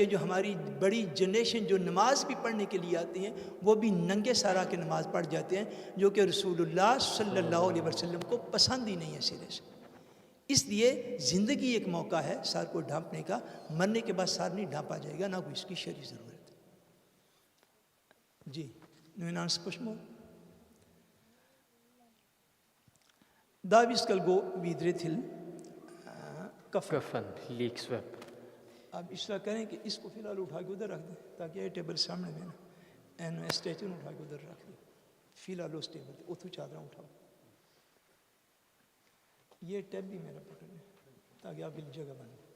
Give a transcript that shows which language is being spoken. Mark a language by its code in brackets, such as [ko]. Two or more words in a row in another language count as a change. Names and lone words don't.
[ur] جو ہماری بڑی جنریشن جو نماز بھی پڑھنے کے لیے آتی ہیں وہ بھی ننگے سر آ کے نماز پڑھ جاتے ہیں، جو کہ رسول اللہ صلی اللہ علیہ وسلم کو پسند ہی نہیں ہے سرے سے. اس لیے زندگی ایک موقع ہے سر کو ڈھانپنے کا. مرنے کے بعد سر نہیں ڈھانپا جائے گا، نہ کوئی اس کی شرعی ضرورت. [no] جی نوینان سپشمو Da vi skal gå videre til [ur] کفن لیک سویپ. اب اس طرح کریں کہ اس کو فی الحال اٹھا کے ادھر رکھ دیں تاکہ یہ ٹیبل سامنے میں نا اسٹیچو اٹھا کے ادھر رکھ دیں. فی الحال اس ٹیبل پہ اتو چادریں اٹھاؤ. یہ ٹیب بھی میرا پکڑ لیں تاکہ آپ کی جگہ بنے.